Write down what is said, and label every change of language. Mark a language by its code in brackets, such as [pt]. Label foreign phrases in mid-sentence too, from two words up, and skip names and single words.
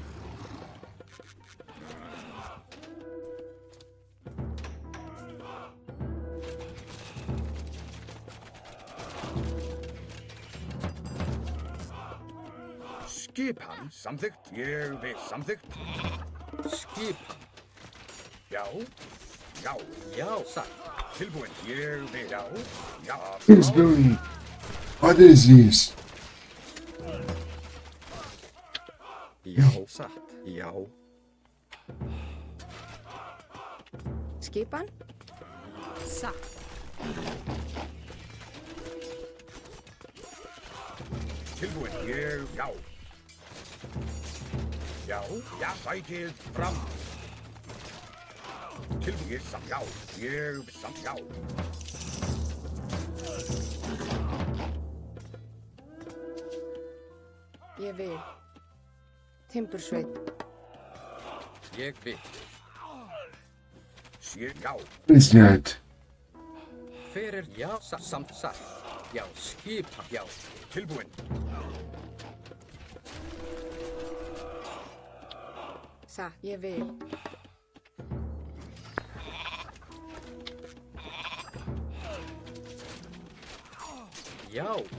[is] Skipan. Samþykkt. Ég vil. Samþykkt. Skipan. Já. Já. Já. Satt. Tilbúin. Ég vil. Já. Já. [en] It's doing. What is this? [is] Já. Satt. Já. Skipan. Satt. Tilbúin. Ég. Já. Já. Já. Sækið fram. Tilbúin. Samt. Já. Ég. Samt. Já. Ég vil. Timbursveit. Ég vil. Sér. Já. [en] It's that. [is] Hver er já? Samt. Satt. Já. Skipan. Já. Tilbúin. Satt. Ég vil. Já.